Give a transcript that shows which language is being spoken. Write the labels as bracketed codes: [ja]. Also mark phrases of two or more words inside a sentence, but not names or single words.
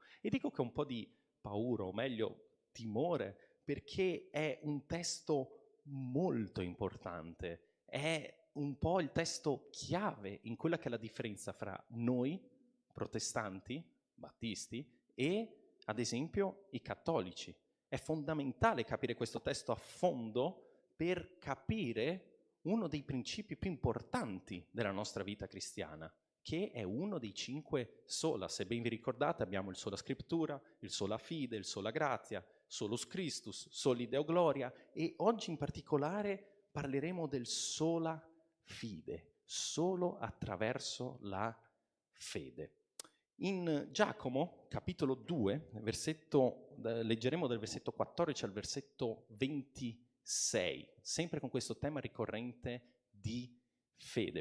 [it] E dico che è un po' di paura, o meglio timore, perché è un testo molto importante, è un po' il testo chiave in quella che è la differenza fra noi, protestanti, battisti, e ad esempio i cattolici. È fondamentale capire questo testo a fondo per capire uno dei principi più importanti della nostra vita cristiana, che è uno dei 5 sola. Se ben vi ricordate, abbiamo il sola scrittura, il [la] sola fide, [it] il sola grazia, [la] solus Christus, soli Deo Gloria, [it] e oggi in particolare parleremo del [la] sola fide, [it] solo attraverso la fede. In Giacomo, capitolo 2, leggeremo dal versetto 14 al versetto 26, sempre con questo tema ricorrente di fede.